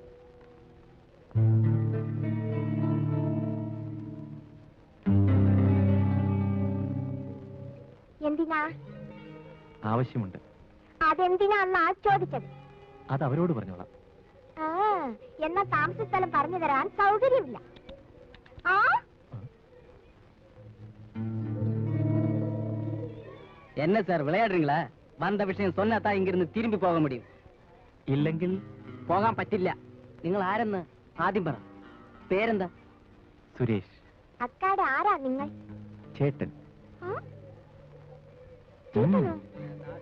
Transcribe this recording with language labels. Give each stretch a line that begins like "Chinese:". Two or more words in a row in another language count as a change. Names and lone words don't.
Malayalam: എന്തിനാ? ആവശ്യമുണ്ട്. അതെന്തിനാ ചോദിച്ചത്? അത് അവരോട് പറഞ്ഞോളാം. എന്നാ താമസ സ്ഥലം പറഞ്ഞു തരാൻ സൗകര്യമില്ല.
Tamil: என்ன சார் விளையாடுறீங்களா? வந்த விஷயம் சொன்னாதா இங்கிருந்து திரும்பி போக முடியும்.
Malayalam: ഇല്ലെങ്കിൽ പോകാൻ പറ്റില്ല. നിങ്ങൾ ആരെന്ന് ആദ്യം പറ. പേരെന്താ? സുരേഷ്. അക്കാടെ ആരാ നിങ്ങൾ? ചേട്ടൻ. ചേട്ടനോ?